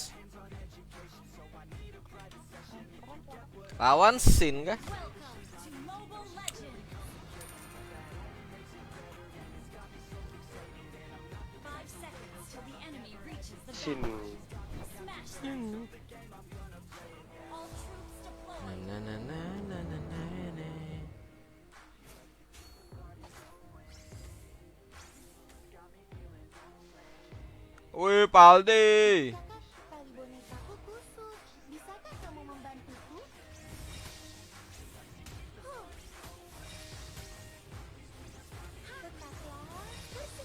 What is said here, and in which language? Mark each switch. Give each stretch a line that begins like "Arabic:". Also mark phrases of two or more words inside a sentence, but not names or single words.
Indonesian: Lawan Sin kah?
English: Welcome to Mobile Legends! 5 seconds till the enemy reaches the Sin. battle. Smash them! All troops Na deployed! na na na na na na na.
Indonesian: Wih, Paldi. Bisakah tali bonekaku kusut? Bisakah kamu membantuku? Tetaplah